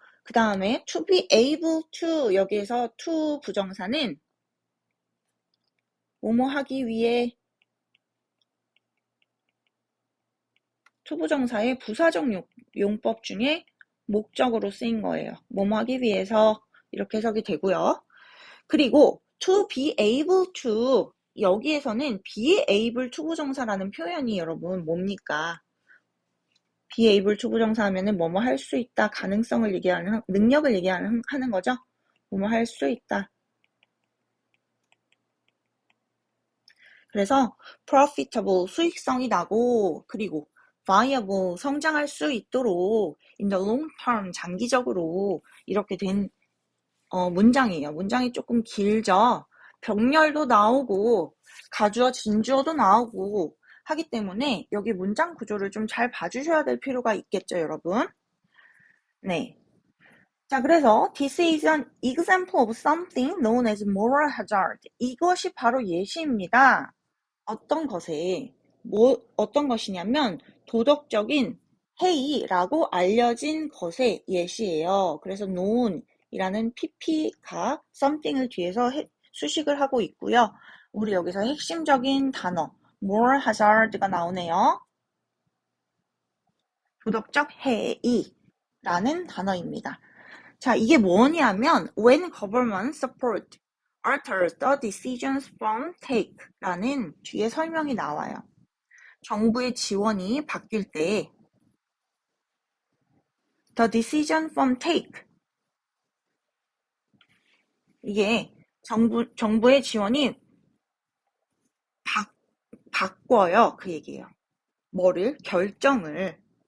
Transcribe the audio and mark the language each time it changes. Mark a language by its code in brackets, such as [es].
[ko] 그 다음에 to be able to 여기에서 to 부정사는 뭐뭐 하기 위해 to 부정사의 부사적 용법 중에 목적으로 쓰인 거예요. 뭐뭐 하기 위해서 이렇게 해석이 되고요. 그리고 to be able to 여기에서는 be able to 부정사라는 표현이 여러분 뭡니까? be able to 부정사 하면은 뭐뭐 할 수 있다, 가능성을 얘기하는, 능력을 얘기하는 거죠. 뭐뭐 할 수 있다. 그래서 profitable, 수익성이 나고 그리고 viable, 성장할 수 있도록 [en] in the long term, [ko] 장기적으로 이렇게 된 문장이에요. 문장이 조금 길죠. 병렬도 나오고 가주어, 진주어도 나오고 하기 때문에 여기 문장 구조를 좀 잘 봐주셔야 될 필요가 있겠죠, 여러분. 네. 자, 그래서 [en] this is an example of something known as moral hazard. [ko] 이것이 바로 예시입니다. 어떤 것에, 어떤 것이냐면 도덕적인 해이라고 알려진 것의 예시예요. 그래서 known이라는 pp가 something을 뒤에서 수식을 하고 있고요. 우리 여기서 핵심적인 단어 moral hazard가 나오네요. 도덕적 해이라는 단어입니다. 자, 이게 뭐냐면 [en] when government support alters the decisions from take [ko] 라는 뒤에 설명이 나와요. 정부의 지원이 바뀔 때 [en] the decision from take [ko] 이게 정부의 지원이 바꿔요. 그 얘기예요. 뭐를? 결정을.